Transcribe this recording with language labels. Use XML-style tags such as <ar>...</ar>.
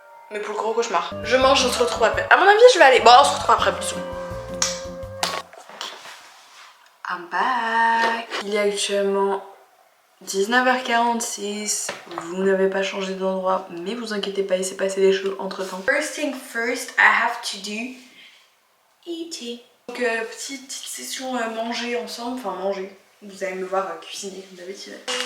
<fr>Mais pour le gros cauchemar. Je mange, on se retrouve après. À mon avis, je vais aller. Bon, on se retrouve après, bisous.</fr> <en>I'm back.</en> <fr>Il est actuellement 19h46, vous n'avez pas changé d'endroit, mais vous inquiétez pas, il s'est passé des choses entre temps.</fr> <en>First thing first, I have to do eating.</en> <fr>Donc petite session manger ensemble, enfin manger. Vous allez me voir cuisiner comme d'habitude.</fr>